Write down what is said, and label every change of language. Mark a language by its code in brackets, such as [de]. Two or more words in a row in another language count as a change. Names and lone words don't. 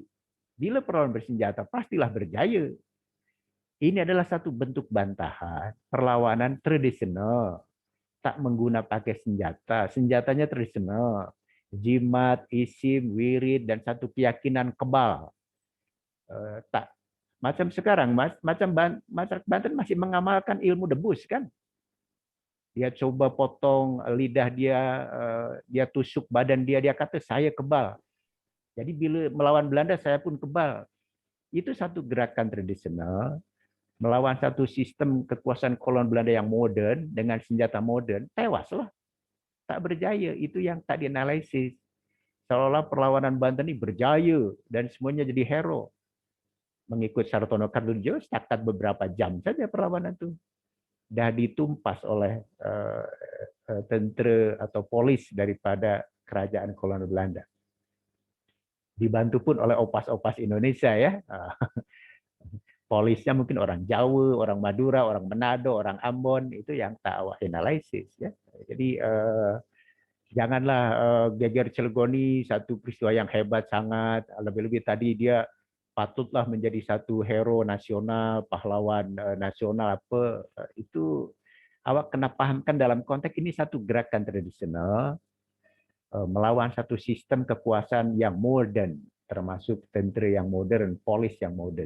[ms] Bila perlawanan bersenjata pastilah berjaya. Ini adalah satu bentuk bantahan perlawanan tradisional, tak menggunakan pakai senjata. Senjatanya tradisional, jimat, isim, wirid, dan satu keyakinan kebal. Tak macam sekarang, masyarakat Banten masih mengamalkan ilmu debus, kan? Dia coba potong lidah dia, dia tusuk badan dia kata saya kebal. Jadi bila melawan Belanda saya pun kebal. Itu satu gerakan tradisional melawan satu sistem kekuasaan kolon Belanda yang modern dengan senjata modern, tewaslah. Tak berjaya, itu yang tak dianalisis. Seolah-olah perlawanan Banten ini berjaya dan semuanya jadi hero. Mengikut Sartono Kartodijo, setakat beberapa jam saja perlawanan itu dah ditumpas oleh tentara atau polis daripada kerajaan kolonial Belanda. Dibantu pun oleh opas-opas Indonesia ya. Polisnya mungkin orang Jawa, orang Madura, orang Manado, orang Ambon, itu yang tak awak analisis ya. Jadi janganlah Geger Cilegoni satu peristiwa yang hebat sangat, lebih-lebih tadi dia patutlah menjadi satu hero nasional, pahlawan nasional apa, itu awak kena pahamkan dalam konteks ini satu gerakan tradisional melawan satu sistem kekuasaan yang modern, termasuk tentera yang modern, polis yang modern.